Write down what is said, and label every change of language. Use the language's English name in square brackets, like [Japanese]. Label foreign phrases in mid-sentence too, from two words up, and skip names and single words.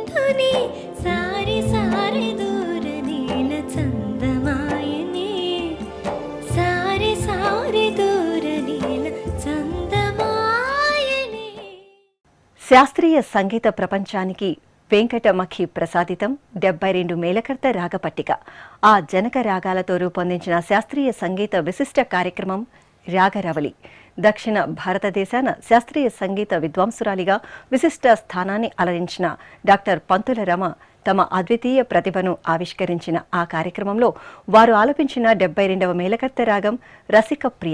[Kannada] ನೀ ಸಾರಿ ಸಾರಿ ದೂರ ನೀಲ ಚಂದಮಾಯನೆ ಸಾರಿ ಸಾರಿ ದೂರ ನೀಲ చందమాయనే. [Telugu] శాస్త్రీయ సంగీత ప్రపంచానికి వెంకటమఖి ప్రసాదితం 72 మేళకర్త రాగపట్టిక. ఆ జనక రాగాలతో రూపొందించిన శాస్త్రీయ సంగీత విశిష్ట కార్యక్రమం రాగరవళి. దక్షిణ భారతదేశాన శాస్త్రీయ సంగీత విద్వాంసురాలిగా విశిష్ట స్థానాన్ని అలరించిన డాక్టర్ పంతుల రమ తమ అద్వితీయ ప్రతిభను ఆవిష్కరించిన ఆ కార్యక్రమంలో వారు ఆలపించిన 72వ మేళకర్త రాగం రసిక ప్రియ.